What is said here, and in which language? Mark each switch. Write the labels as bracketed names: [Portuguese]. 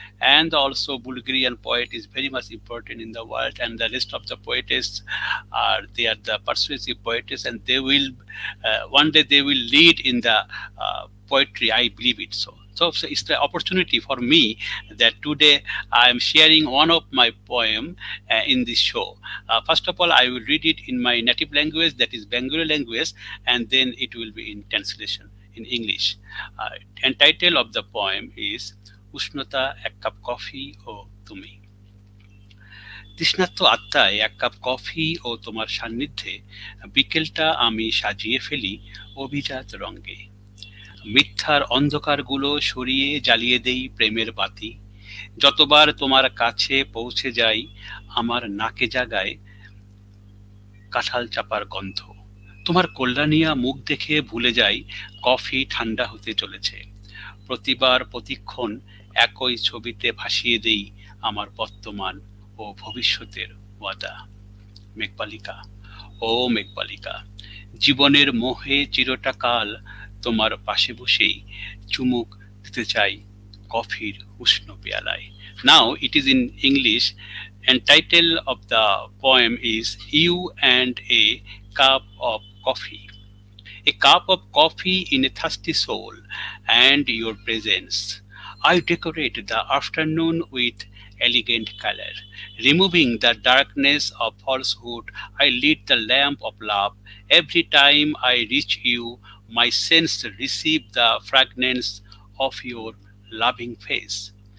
[English] And also Bulgarian poet is very much important in the world, and the rest of the poetess they are the persuasive poetess, and they will one day they will lead in the poetry. I believe it so. So it's the opportunity for me that today I am sharing one of my poem in this show. First of all, I will read it in my native language, that is Bengali language, and then it will be in translation in English. And title of the poem is [Bangla] উষ্ণতা এক cup coffee ও তুমি তৃষ্ণার্ত আত্মায় এক cup coffee ও তোমার সান্নিধ্যে বিকেলটা আমি সাজিয়ে ফেলি অভিজাত রঙে মিথ্যার অন্ধকারগুলো সরিয়ে জ্বালিয়ে দেই প্রেমের বাতি যতবার তোমার কাছে পৌঁছে যাই আমার নাকে জাগায় কাঁঠাল চাপার গন্ধ তোমার কল্যাণিয়া মুখ দেখে ভুলে যাই কফি ঠান্ডা হতে চলেছে প্রতিবার প্রতিক্ষণ একই ছবিতে ভাসিয়ে দেই আমার বর্তমান ও ভবিষ্যতের ওয়াদা মেঘবালিকা ও মেঘবালিকা জীবনের মোহে চিরটা কাল তোমার পাশে বসেই চুমুক দিতে চাই কফির উষ্ণ পেয়ালায় [English] Now it is in English, and title of the poem is You and a Cup of Coffee. A cup of coffee in a thirsty soul, and your presence. I decorate the afternoon with elegant color. Removing the darkness of falsehood, I lit the lamp of love. Every time I reach you, my sense receive the fragrance of your loving face.